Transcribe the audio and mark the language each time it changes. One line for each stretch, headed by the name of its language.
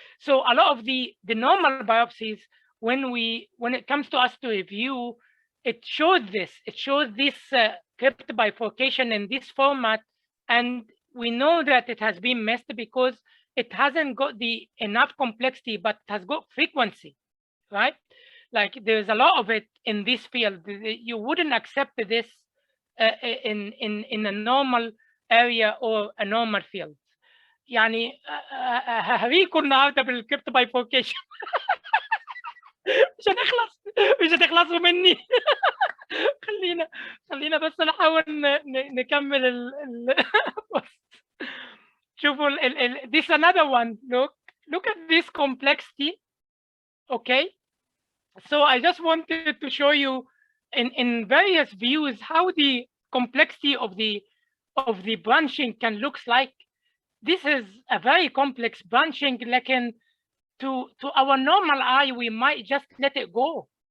English: So a lot of the normal biopsies, when it comes to us to review, it shows this crypt bifurcation in this format, and we know that it has been missed because it hasn't got the enough complexity, but it has got frequency, right? Like there's a lot of it in this field. You wouldn't accept this in a normal area or a normal field.
Arabic: يعني هريكم النهارده بالكريبت بايفوركيشن. مش هتخلصوا مني. خلينا بس نحاول نكمل شوفوا
English: this another one. Look at this complexity. Okay, so I just wanted to show you in various views how the complexity of the branching can look like. This is a very complex branching, like to our normal eye, we might just let it go.